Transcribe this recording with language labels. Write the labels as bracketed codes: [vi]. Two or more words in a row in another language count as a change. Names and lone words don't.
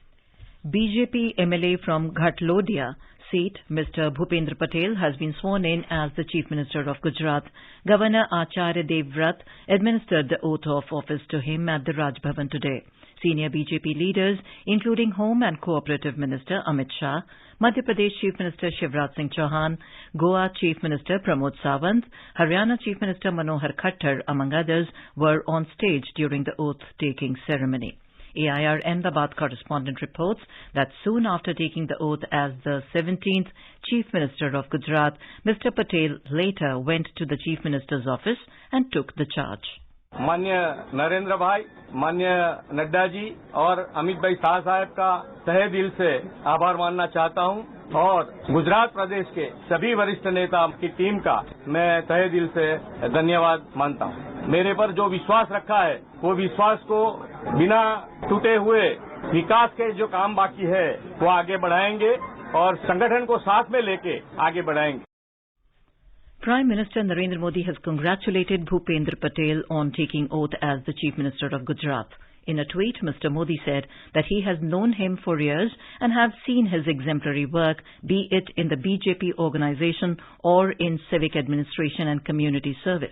[en] BJP MLA from Ghatlodiya seat, Mr. Bhupendra Patel, has been sworn in as the Chief Minister of Gujarat. Governor Acharya Devvrat administered the oath of office to him at the Raj Bhavan today. Senior BJP leaders, including Home and Cooperative Minister Amit Shah, Madhya Pradesh Chief Minister Shivraj Singh Chauhan, Goa Chief Minister Pramod Sawant, Haryana Chief Minister Manohar Khattar, among others, were on stage during the oath-taking ceremony. AIR Ahmedabad correspondent reports that soon after taking the oath as the 17th Chief Minister of Gujarat, Mr. Patel later went to the Chief Minister's office and took the charge. [hi] माननीय नरेंद्र भाई, माननीय नड्डा जी और अमित भाई शाह साहब का तहे दिल से आभार मानना चाहता हूं और गुजरात प्रदेश के सभी वरिष्ठ नेता की टीम का मैं तहे दिल से धन्यवाद मानता हूं। मेरे पर जो विश्वास रखा है वो विश्वास को बिना टूटे हुए विकास के जो काम बाकी है वो आगे बढ़ाएंगे और संगठन को साथ में लेके आगे बढ़ाएंगे। [en] Prime Minister Narendra Modi has congratulated Bhupendra Patel on taking oath as the Chief Minister of Gujarat. In a tweet, Mr. Modi said that he has known him for years and have seen his exemplary work, be it in the BJP organization or in civic administration and community service.